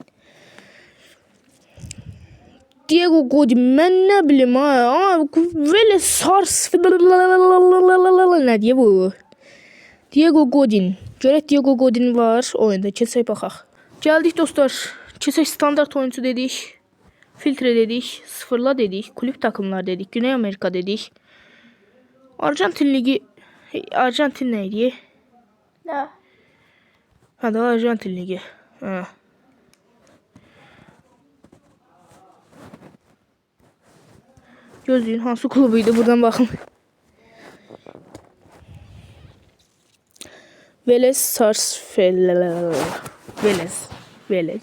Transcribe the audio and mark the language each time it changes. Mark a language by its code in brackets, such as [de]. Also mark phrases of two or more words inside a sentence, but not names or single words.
[az] Diego Godin, mən nə bilim ha. Vele Sars. Nə deyə bu? Diego Godin. Görək Diego Godin var oyunda. Keçək baxaq. Gəldik dostlar. Keçək standart oyuncu dedik. [tr] Filtre dedik. Sıfırla dedik. Kulüp takımlar dedik. Güney Amerika dedik. Arjantin Ligi. Arjantin neydi? [az] Nə? [tr] Hadi Arjantin Ligi. Ha. [az] Gözləyin, hansı klubuydu? Buradan baxın. Vélez Sarsfield. Vélez.